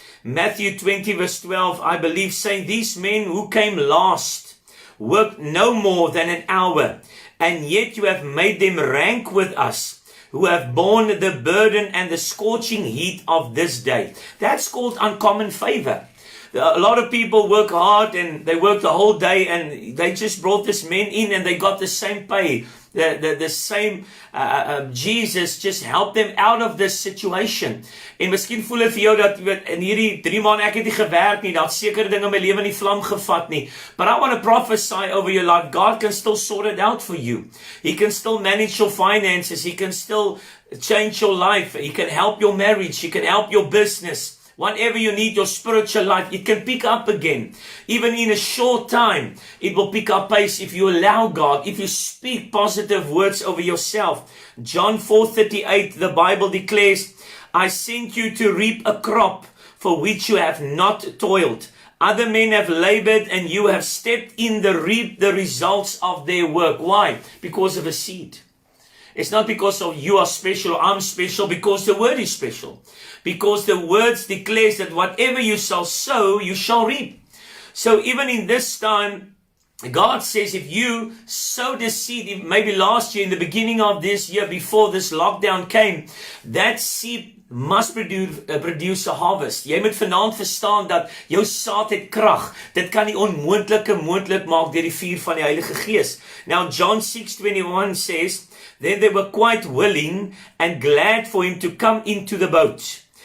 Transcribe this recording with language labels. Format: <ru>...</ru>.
<en>Matthew 20 verse 12, I believe, saying, these men who came last worked no more than an hour, and yet you have made them rank with us, who have borne the burden and the scorching heat of this day. That's called uncommon favor. A lot of people work hard and they work the whole day and they just brought this man in and they got the same pay. The same Jesus just helped them out of this situation.</en> <af>En miskien voel dit vir jou dat in hierdie 3 maande ek het nie gewerk nie, dat sekere dinge in my lewe in die vlam gevat nie.</af> <en>But I want to prophesy over your life. God can still sort it out for you. He can still manage your finances. He can still change your life. He can help your marriage. He can help your business. Whatever you need, your spiritual life, it can pick up again. Even in a short time, it will pick up pace if you allow God, if you speak positive words over yourself. John 4:38, the Bible declares, I sent you to reap a crop for which you have not toiled. Other men have labored and you have stepped in to reap the results of their work. Why? Because of a seed. It's not because of you are special or I'm special, because the word is special. Because the words declares that whatever you shall sow, you shall reap. So even in this time, God says if you sow the seed, maybe last year, in the beginning of this year, before this lockdown came, that seed must produce a harvest.</en> <af>Jy moet vanaand verstaan dat jou saad het krag. Dit kan die onmoontlike moontlik maak deur die vuur van die Heilige Gees.</af> <en>Now John 6:21 says, then they were quite willing and glad for him to come into the boat.</en>